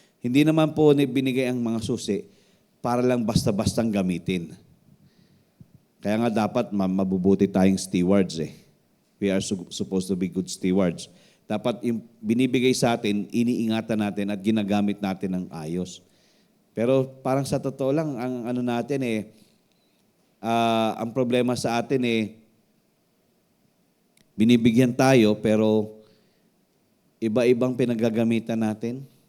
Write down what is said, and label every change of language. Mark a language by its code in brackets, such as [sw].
[tl] Hindi naman po binigay ang mga susi para lang basta-bastang gamitin. Kaya nga dapat mabubuti tayong stewards eh. [en] We are supposed to be good stewards. [tl] Dapat yung binibigay sa atin, iniingatan natin at ginagamit natin ng ayos. Pero parang sa totoo lang, ang ano natin ang problema sa atin binibigyan tayo pero iba-ibang pinagagamitan natin.